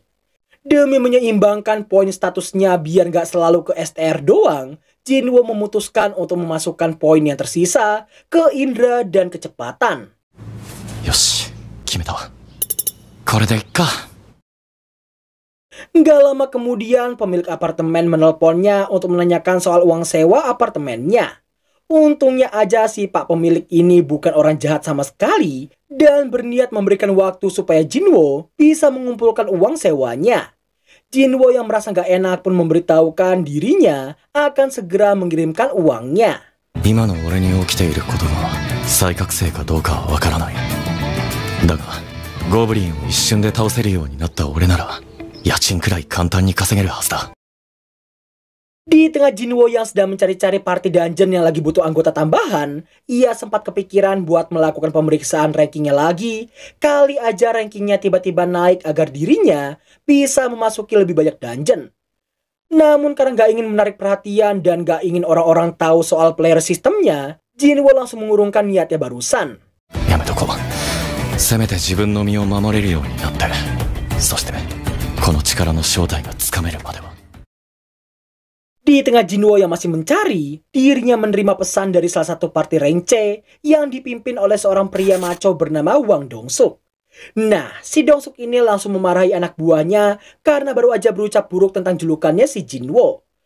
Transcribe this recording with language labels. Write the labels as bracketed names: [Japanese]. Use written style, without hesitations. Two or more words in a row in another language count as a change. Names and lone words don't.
[Indonesian] Demi menyeimbangkan poin statusnya biar gak selalu ke STR doang, Jinwo memutuskan untuk memasukkan poin yang tersisa ke indera dan kecepatan. [Japanese] よし、決めた わ. これ で いっか. [Indonesian] Gak lama kemudian pemilik apartemen menelponnya untuk menanyakan soal uang sewa apartemennya. Untungnya aja si pak pemilik ini bukan orang jahat sama sekali dan berniat memberikan waktu supaya Jinwo bisa mengumpulkan uang sewanya. Jinwo yang merasa gak enak pun memberitahukan dirinya akan segera mengirimkan uangnya. [Japanese] 今の俺に起きていることが再覚醒かどうかはわからない。だがゴブリンを一瞬で倒せるようになった俺なら 家賃くらい簡単に稼げるはずだ。 [Indonesian] Di tengah Jinwo yang sedang mencari-cari [English] party dungeon [Indonesian] yang lagi butuh anggota tambahan, ia sempat kepikiran buat melakukan pemeriksaan rankingnya lagi. Kali aja rankingnya tiba-tiba naik agar dirinya bisa memasuki lebih banyak dungeon. Namun karena gak ingin menarik perhatian dan gak ingin orang-orang tahu soal player sistemnya, Jinwo langsung mengurungkan niatnya barusan. [Japanese] やめとこう。せめて自分の身を守れるようになって、そしてこの力の正体がつかめるまでは。 [Indonesian] Di tengah Jinwo yang masih mencari, dirinya menerima pesan dari salah satu party rank C yang dipimpin oleh seorang pria maco bernama Wang Dongsuk. Nah, si Dongsuk ini langsung memarahi anak buahnya karena baru aja berucap buruk tentang julukannya si Jinwo.